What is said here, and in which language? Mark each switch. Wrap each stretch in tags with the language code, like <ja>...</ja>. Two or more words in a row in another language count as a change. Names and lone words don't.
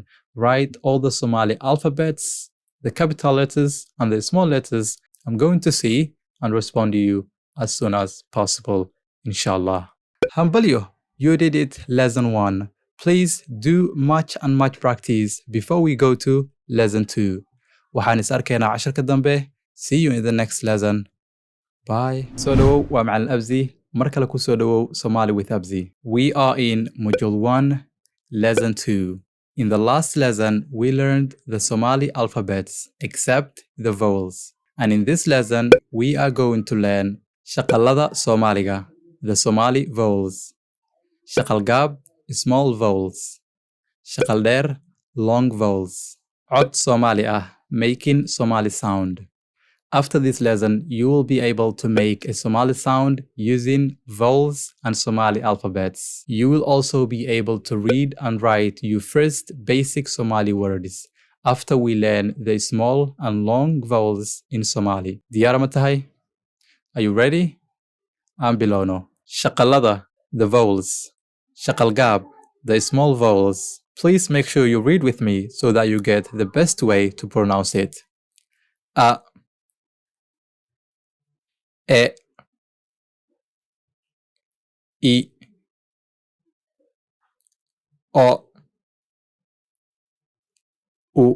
<en>Write all the Somali alphabets, the capital letters and the small letters. I'm going to see and respond to you as soon as possible, inshallah. Hambalyo, you did it lesson 1. Please do much and much practice before we go to lesson 2.</en> <so>waxaan is arkaynaa casharka dambe.</so> <en>See you in the next lesson. Bye.</en> <so>So dhawow waa macalin Abzi. Mar kale ku soo dhawow</so> <en>Somali with Abzi. We are in module 1, lesson 2. In the last lesson, we learned the Somali alphabets except the vowels. And in this lesson, we are going to learn</en> <so>shaqalada Somaliga,</so> <en>the Somali vowels.</en> <so>Shaqal gab,</so> <en>small vowels.</en> <so>Shaqal der,</so> <en>long vowels.</en> <so>Cod Somali ah,</so> <en>making Somali sound. After this lesson, you will be able to make a Somali sound using vowels and Somali alphabets. You will also be able to read and write your first basic Somali words after we learn the small and long vowels in Somali.</en> <so>Diyaar ma tahay?</so> <en>Are you ready?</en> <so>Aan bilowno. Shaqalada,</so> <en>the vowels. Shaqalgaab, the small vowels. Please make sure you read with me so that you get the best way to pronounce it. A, E, I, O, U.</en>